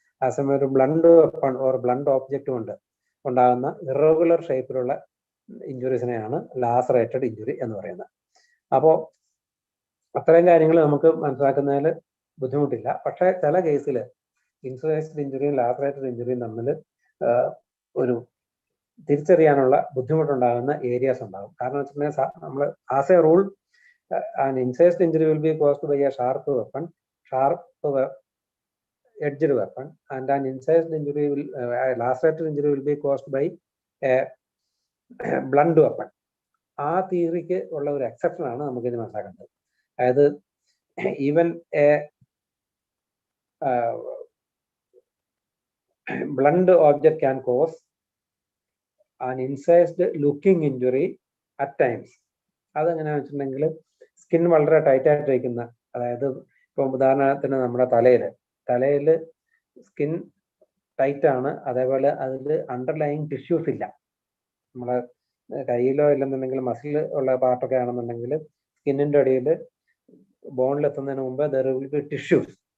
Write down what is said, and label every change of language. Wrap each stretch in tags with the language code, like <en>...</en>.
<ml>ആ സമയം ഒരു blunt weapon or blunt object കൊണ്ട് ഉണ്ടാകുന്ന ഇറഗുലർ ഷേപ്പിലുള്ള ഇഞ്ചുറീസിനെയാണ് ലാസറേറ്റഡ് ഇഞ്ചുറി എന്ന് പറയുന്നത്. അപ്പോൾ അത്രയും കാര്യങ്ങൾ നമുക്ക് മനസ്സിലാക്കുന്നതിൽ ബുദ്ധിമുട്ടില്ല. പക്ഷേ ചില കേസിൽ ഇൻസൈസ്ഡ് ഇഞ്ചുറിയും ലാസറേറ്റഡ് ഇഞ്ചുറിയും തമ്മിൽ ഒരു തിരിച്ചറിയാനുള്ള ബുദ്ധിമുട്ടുണ്ടാകുന്ന ഏരിയാസ് ഉണ്ടാകും. കാരണം വെച്ചിട്ടുണ്ടെങ്കിൽ നമ്മൾ</ml> <en>As a rule an incised injury will be caused by a sharp edged weapon and an incised injury will lacerated injury will be caused by a blunt weapon.</en> <ml>ആ തിയറിക്ക് ഉള്ള ഒരു എക്സെപ്ഷൻ ആണ് നമുക്ക് ഇനി മനസ്സിലാക്കേണ്ടത്.</ml> <en>അതായത് even a blunt object can cause an incised looking injury at times.</en> <ml>അതെങ്ങനെയാണെന്ന് വെച്ചിട്ടുണ്ടെങ്കിൽ സ്കിൻ വളരെ ടൈറ്റ് ആയിട്ടിരിക്കുന്ന, അതായത് ഇപ്പം ഉദാഹരണത്തിന് നമ്മുടെ തലയിൽ സ്കിൻ ടൈറ്റ് ആണ്, അതേപോലെ അതിൽ അണ്ടർലൈങ് ടിഷ്യൂസ് ഇല്ല. നമ്മളെ കയ്യിലോ ഇല്ലെന്നുണ്ടെങ്കിൽ മസിൽ ഉള്ള പാർട്ടൊക്കെ ആണെന്നുണ്ടെങ്കിൽ സ്കിന്നിൻ്റെ അടിയിൽ ബോണിലെത്തുന്നതിന് മുമ്പ്</ml> <en>There will be tissues.</en>